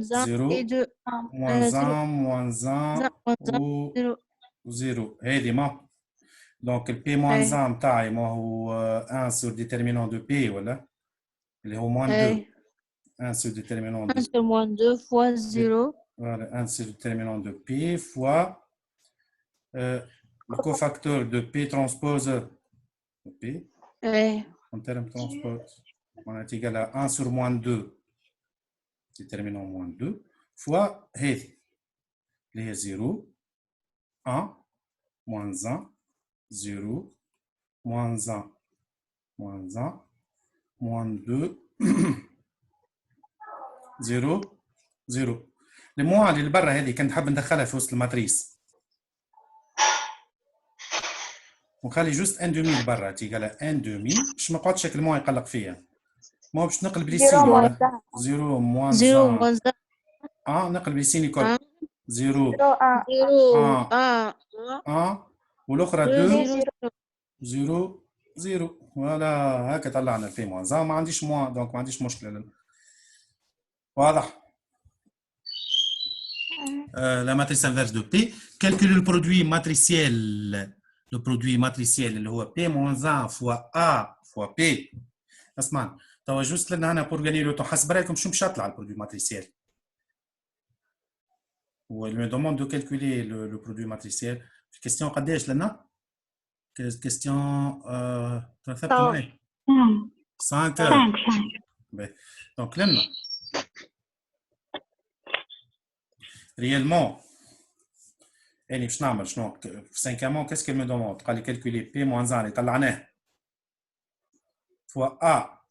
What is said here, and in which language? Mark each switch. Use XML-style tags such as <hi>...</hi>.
<ar>0 et 2 موان 1 و 0 هذه ما دونك البي موان 1 نتاعي ما هو 1 سور ديترمينون دو بي ولا اللي هو موان 2</ar> <fr>1 sur déterminant de 1 sur moins 2 fois 0. Voilà, 1 sur déterminant de P fois le cofacteur de P transpose P en termes transpose. On est égal à 1 sur moins 2, déterminant moins 2, fois les 0, 1, moins 1, 0, moins 1, moins 1, moins 2.</fr> <ar>0 0 الموان اللي برا هذه كنت حاب ندخلها في وسط الماتريس ونخلي جوست ان دومي برا تيقالها ان دومي باش ما نقعدش الموان يقلق فيا. ما باش نقلب لي سيني 0 موان 1 نقلب لي سيني كل 0 1 1 والاخرى 2 2 0 0 0. فوالا هكا طلعنا البي موان زا. ما عنديش موان دونك ما عنديش مشكله. واضح.</ar> <fr>La matrice inverse de P. Calcule le produit matriciel. Le produit matriciel</fr> <ar>اللي هو</ar> <fr>P moins 1 fois A fois P.</fr> <ar>اسمعني توا جوست لنا انا بور غاني لو طون حسب رايكم شنو باش يطلع البرودوي ماتريسيال.</ar> <fr>و me demande de calculer le produit matriciel.</fr> <ar>في كيستيون قداش لنا؟ كيستيون تثبتوا معي 5. دونك لنا réellement يعني باش نعمل شنو في 5</ar> <fr>qu'est-ce qu'elle me demande؟</fr> <ar>قال لي</ar> <fr>calculer P moins 1</fr> <ar>اللي طلعناه fois A</ar>